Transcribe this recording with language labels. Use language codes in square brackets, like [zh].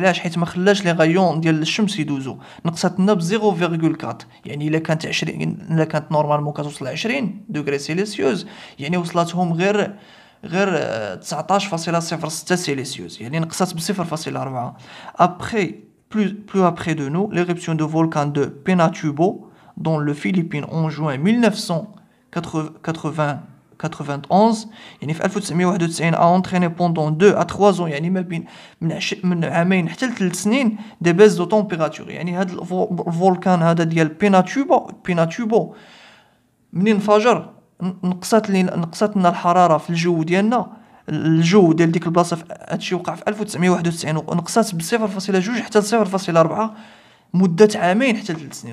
[ar] علاش؟ حيت ما خلاش لي غايون ديال الشمس يدوزوا، نقصت لنا ب 0,4. يعني الا كانت 20، الا كانت نورمالمون كتوصل 20 دوغري سيليسيوس، يعني وصلتهم غير 19.06 سيليسيوس، يعني نقصت ب 0.4. [fr] Après, plus après de nous, l'éruption de volcan de Pinatubo dans le Philippines en juin 1991 [ar] يعني في 1991 [fr] a entraîné pendant 2 à 3 ans، [ar] يعني ما بين من عامين حتى ل3 سنين دي بيز دو طومبيراتور. يعني هذا الفولكان هذا ديال بيناتوبو منين انفجر نقصت لنا الحراره في الجو ديالنا، الجو ديال ديك البلاصه. هادشي وقع في 1991 ونقصت ب 0.2 حتى ل 0.4 مده عامين حتى ل 3 سنين.